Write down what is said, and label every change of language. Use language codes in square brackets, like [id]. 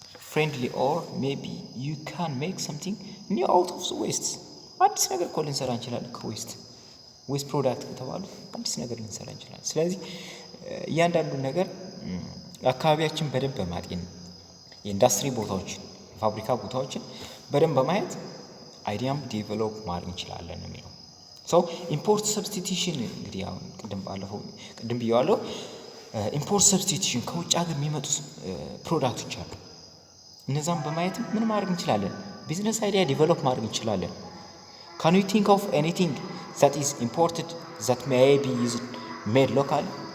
[en] Friendly, or maybe you can make something new out of the waste. [am] አዲስ ነገር እኮ ልንሰራ እንችላለን ከዌስት ፕሮዳክት ከተባሉ አዲስ ነገር ልንሰራ እንችላለን። ስለዚህ እያንዳንዱ ነገር አካባቢያችን በደንብ በማጤን የኢንዱስትሪ ቦታዎችን የፋብሪካ ቦታዎችን በደንብ በማየት አይዲያም ዴቨሎፕ ማድረግ እንችላለን ነው የሚለው። ኢምፖርት ሰብስቲቲዩሽን እንግዲህ አሁን ቅድም ብያለሁ። ኢምፖርት ሰብስቲቲዩሽን ከውጭ ሀገር የሚመጡ ፕሮዳክቶች አሉ። እነዛም በማየት ምን ማድረግ እንችላለን? ቢዝነስ አይዲያ ዴቨሎፕ ማድረግ እንችላለን። [en] Can you think of anything that is imported that may be made locally?